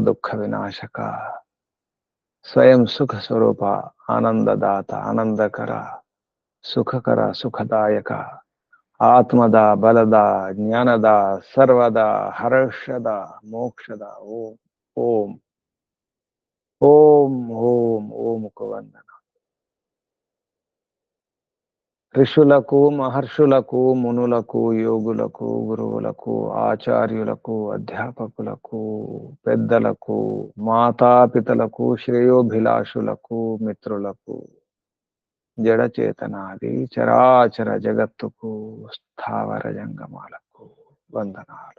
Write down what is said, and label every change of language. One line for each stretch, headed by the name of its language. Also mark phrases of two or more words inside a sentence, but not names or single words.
Hindi: दुख विनाशक स्वयं सुख स्वरूप आनंददाता आनंदकर सुखकर सुखदायक आत्मदा बलदा ज्ञानदा सर्वदा हर्षदा मोक्षदा ओम ओम ओम ओम ओम को वंदना।
Telugu: ఋషులకు, మహర్షులకు, మునులకు, యోగులకు, గురువులకు, ఆచార్యులకు, అధ్యాపకులకు, పెద్దలకు, మాతాపితలకు, శ్రేయోభిలాషులకు, మిత్రులకు, జడచేతనాది చరాచర జగత్తుకు, స్థావర జంగమాలకు వందనాలు.